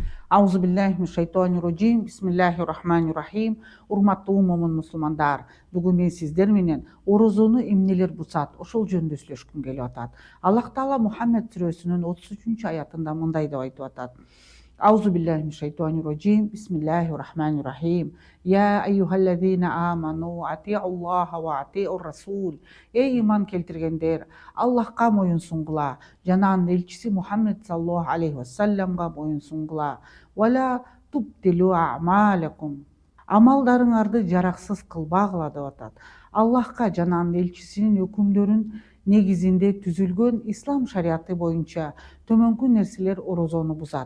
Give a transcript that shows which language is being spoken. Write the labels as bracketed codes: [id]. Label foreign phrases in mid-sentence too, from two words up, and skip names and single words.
[ar] أعوذ بالله بسم الله الرحمن الرحيم. [ky] Урматтуу момун мусулмандар, бүгүн мен сиздер менен орозону эмнелер бузат, ошол жөнүндө сүйлөшкүм келип атат. Аллах Таала Мухаммед сүрөсүнүн 33 аятында мындай деп айтып атат. [ar] بسم الله الرحمن الرحيم. يا أيها الذين آمنوا أطيعوا الله وأطيعوا الرسول. [ky] Эй иман келтиргендер, Аллахка моюн сунгула жана анын элчиси Мухаммед [ar] صلى الله عليه وسلم [ky] моюн сунгула. [ar] ولا تبطلوا أعمالكم. [ky] Амалдарыңарды жараксыз кылбагыла деп атат. Аллахка жана анын элчисинин өкүмдөрүн негизинде түзүлгөн ислам шариаты боюнча төмөнкү нерселер орозону бузат.